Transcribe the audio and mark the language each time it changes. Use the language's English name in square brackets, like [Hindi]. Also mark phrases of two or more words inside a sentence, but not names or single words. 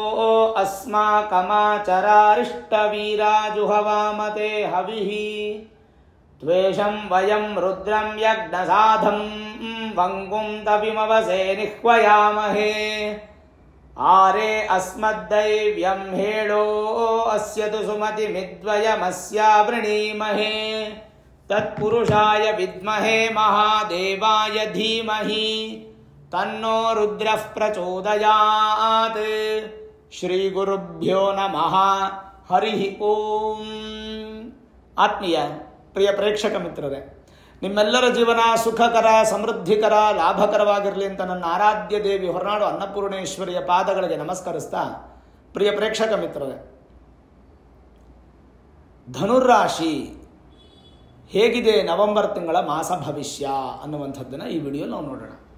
[Sanskrit] अस्माकमाचरारिष्टवीराजुहवामते हविः त्वेषं वयं रुद्रं यज्ञसाधं वंगुं तविमवसे निह्वयामहे आरे अस्मद्दैव्यं हेळो अस्य तु सुमतिमिद्वयमस्यावृणीमहे तत्पुरुषाय विद्महे महादेवाय धीमहि तन्नो रुद्रः प्रचोदयात्. श्री गुरुभ्यो नमः. हरि ओं. [Kannada] ಆತ್ಮೀಯ ಪ್ರಿಯ ಪ್ರೇಕ್ಷಕ ಮಿತ್ರರೇ, ನಿಮ್ಮೆಲ್ಲರ ಜೀವನ ಸುಖಕರ, ಸಮೃದ್ಧಿಕರ, ಲಾಭಕರವಾಗಿರಲಿ ಅಂತ ನನ್ನ ಆರಾಧ್ಯ ದೇವಿ ಹೊರನಾಡು ಅನ್ನಪೂರ್ಣೇಶ್ವರಿಯ ಪಾದಗಳಿಗೆ ನಮಸ್ಕರಿಸ್ತಾ, ಪ್ರಿಯ ಪ್ರೇಕ್ಷಕ ಮಿತ್ರರೇ, ಧನುರಾಶಿ ಹೇಗಿದೆ ನವೆಂಬರ್ ತಿಂಗಳ ಮಾಸ ಭವಿಷ್ಯ ಅನ್ನುವಂಥದ್ದನ್ನು ಈ ವಿಡಿಯೋ ನಾವು ನೋಡೋಣ.